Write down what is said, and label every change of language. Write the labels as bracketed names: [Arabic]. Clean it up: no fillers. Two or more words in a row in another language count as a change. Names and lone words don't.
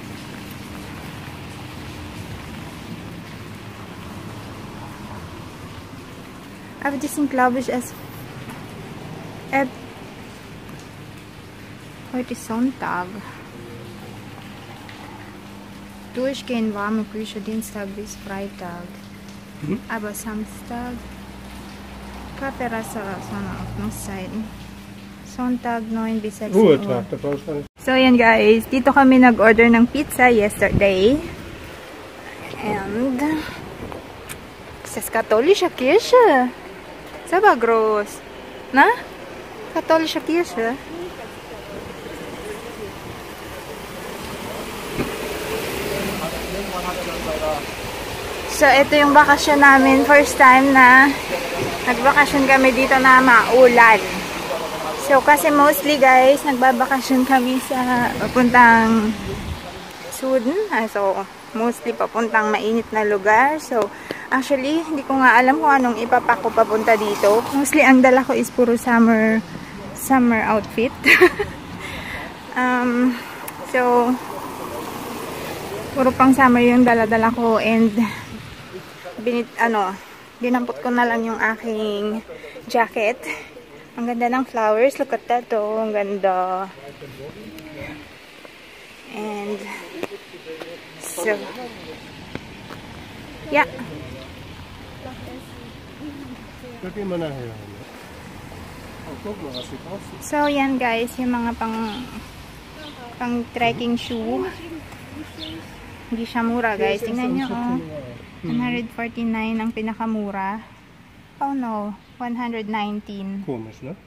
[German] Aber die sind, glaube ich, heute ist Sonntag. Durchgehend warme Küche, Dienstag bis Freitag. Aber Samstag Kaffeerestaurant auf Öffnungszeiten. Sonntag 9 bis 16 Ruhetag, Uhr. da brauchst du nicht. [Filipino] So yan guys, dito kami nag-order ng pizza yesterday. [German] And es ist katholische Kirche. Ist aber groß. Na? Katholische Kirche. [Filipino] So ito yung bakasyon namin. [English] First time [Filipino] na nagbakasyon kami dito na maulan. So, kasi mostly guys, nagbabakasyon kami sa papuntang Sudan. So, mostly papuntang mainit na lugar. [English] So, actually, [Filipino] hindi ko nga alam kung anong ipapak ko papunta dito. Mostly, ang dala ko is puro [English] summer outfit. [Filipino] So, puro pang summer yung dala-dala ko. And, dinampot ko na lang yung aking jacket. Ang ganda ng flowers. [English] Look at that, [Filipino] oh. Ang ganda. [English] And, so, yeah. So, [Filipino] yan guys. Yung mga pang trekking shoe. Hindi siya mura, guys. Tingnan nyo, oh. 149 ang pinakamura. [English] Oh no, [Filipino] 119. [German] Komisch, ne?